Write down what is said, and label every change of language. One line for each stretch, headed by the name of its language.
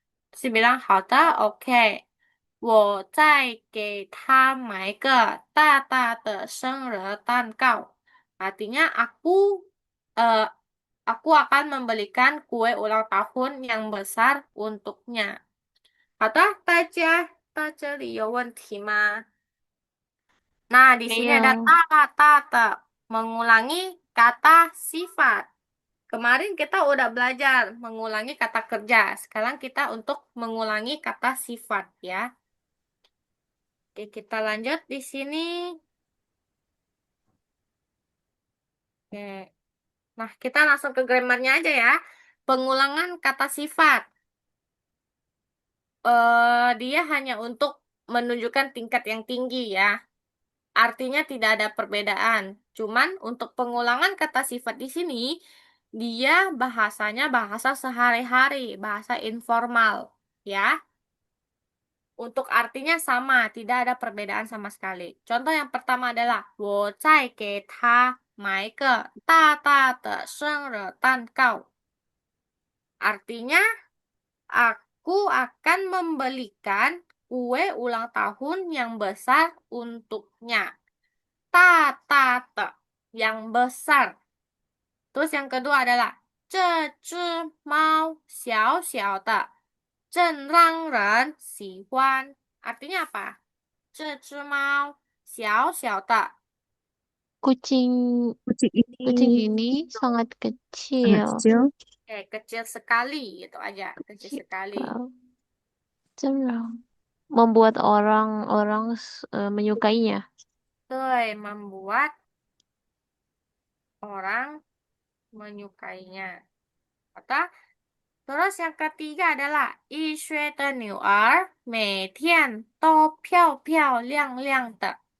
Indonesian: Terus dia bilang,
Chinese: 好的,
Indonesian: OK.
Chinese: 我再给他买个大大的生日蛋糕.
Indonesian: Artinya eh, aku akan membelikan kue ulang tahun yang besar untuknya.
Chinese: 好的，大家到这里有问题吗？
Indonesian: Nah, di sini ada Iya. tata-tata, mengulangi kata sifat. Kemarin kita udah belajar mengulangi kata kerja. Sekarang kita untuk mengulangi kata sifat ya. Oke, kita lanjut di sini. Oke. Nah, kita langsung ke grammarnya aja ya. Pengulangan kata sifat. Dia hanya untuk menunjukkan tingkat yang tinggi ya. Artinya tidak ada perbedaan. Cuman untuk pengulangan kata sifat di sini, dia bahasanya bahasa sehari-hari, bahasa informal, ya. Untuk artinya sama, tidak ada perbedaan sama sekali. Contoh yang pertama adalah
Chinese: 我再给他买个大大的生日蛋糕.
Indonesian: Artinya, aku akan membelikan kue ulang tahun yang besar untuknya. Tata yang besar. Terus yang kedua adalah
Chinese: 这只猫小小的,真让人喜欢.
Indonesian: Artinya apa?
Chinese: 这只猫小小的.
Indonesian: Kucing Kucing kucing ini ini sangat sangat kecil. kecil. Kecil sekali itu aja, kecil Kecil. sekali. Cemrang. Membuat orang-orang menyukainya. Itu membuat orang menyukainya. Atau terus yang ketiga adalah
Chinese: 医学的女儿每天都漂漂亮亮的.